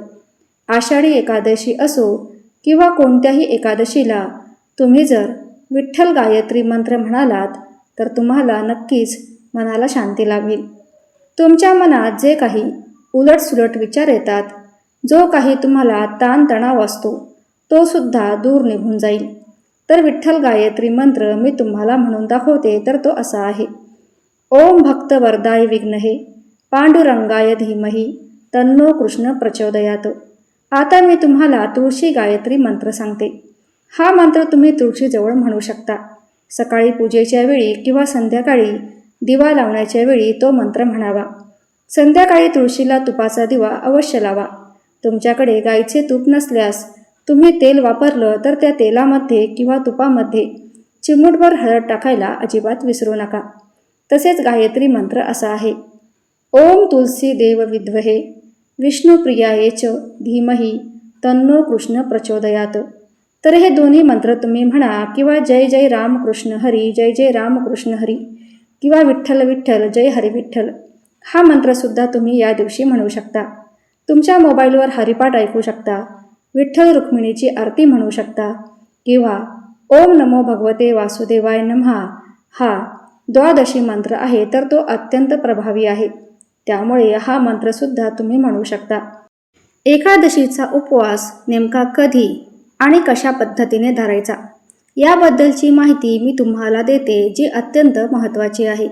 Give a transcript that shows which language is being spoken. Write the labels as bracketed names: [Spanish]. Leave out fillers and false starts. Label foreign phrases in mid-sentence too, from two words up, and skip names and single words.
[Marathi] आषाढी एकादशी असो किंवा कोणत्याही एकादशीला तुम्ही जर विठ्ठल गायत्री मंत्र म्हणालात तर तुम्हाला नक्कीच मनाला शांती लाभेल. तुमच्या मनात जे काही उलटसुलट विचार येतात, जो काही तुम्हाला ताणतणाव असतो तो सुद्धा दूर निघून जाईल. तर विठ्ठल गायत्री मंत्र मी तुम्हाला म्हणून दाखवते. तर तो असा आहे: [Sanskrit] ओम भक्त वरदाय विघ्नहे पांडुरंगाय धीमहि तन्नो कृष्ण प्रचोदयात. [Marathi] आता मी तुम्हाला तुळशी गायत्री मंत्र सांगते. हा मंत्र तुम्ही तुळशीजवळ म्हणू शकता. सकाळी पूजेच्या वेळी किंवा संध्याकाळी दिवा लावण्याच्या वेळी तो मंत्र म्हणावा. संध्याकाळी तुळशीला तुपाचा दिवा अवश्य लावा. तुमच्याकडे गाईचे तूप नसल्यास तुम्ही तेल वापरलं तर त्या तेलामध्ये किंवा तुपामध्ये चिमूटभर हळद टाकायला अजिबात विसरू नका. तसेच गायत्री मंत्र असा आहे: [Sanskrit] ओम तुलसी देव विद्महे विष्णुप्रियाय च धीमहि तन्नो कृष्ण प्रचोदयात. [Marathi] तर हे दोन्ही मंत्र तुम्ही म्हणा किंवा जय जय रामकृष्ण हरी, जय जय रामकृष्ण हरी किंवा विठ्ठल विठ्ठल जय हरी विठ्ठल हा मंत्रसुद्धा तुम्ही या दिवशी म्हणू शकता. तुमच्या मोबाईलवर हरिपाठ ऐकू शकता, विठ्ठल रुक्मिणीची आरती म्हणू शकता किंवा [Sanskrit] ओम नमो भगवते वासुदेवाय नमः [Marathi] हा द्वादशी मंत्र आहे तर तो अत्यंत प्रभावी आहे, त्यामुळे हा मंत्रसुद्धा तुम्ही म्हणू शकता. एकादशीचा उपवास नेमका कधी आणि कशा पद्धतीने धरायचा याबद्दलची माहिती मी तुम्हाला देते, जी अत्यंत महत्त्वाची आहे.